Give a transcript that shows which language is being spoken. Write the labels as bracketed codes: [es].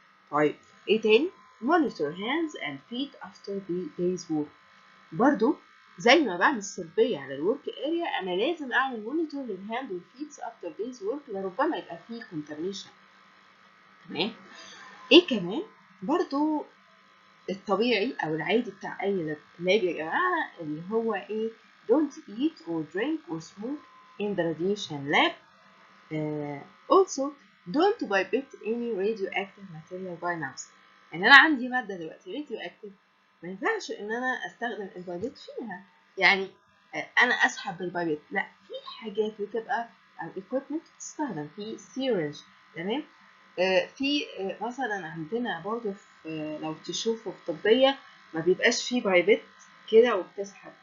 [ar] طيب ايه تاني؟ [en] monitor hands and feet after the day's work. [ar] برضو زي ما بعمل سيرفي على الورك اريا انا لازم اعمل مونيتور للهاند والفيتس افتر دايز ورك لربما يبقى فيه كونتامينيشن. تمام. ايه كمان؟ برضو الطبيعي او العادي بتاع اي لاب يا جماعه اللي هو ايه، [en] don't eat or drink or smoke in the radiation lab. Also don't pipette any radioactive material by mouth. [ar] يعني انا عندي ماده دلوقتي radioactive، ما ينفعش ان انا استخدم البايبت فيها، يعني انا اسحب بالبايبت، لا، في حاجات بتبقى او equipment بتستخدم في سيرنج. تمام. في مثلا عندنا برضو في لو تشوفوا في طبيه ما بيبقاش فيه بايبت كده وبتسحب.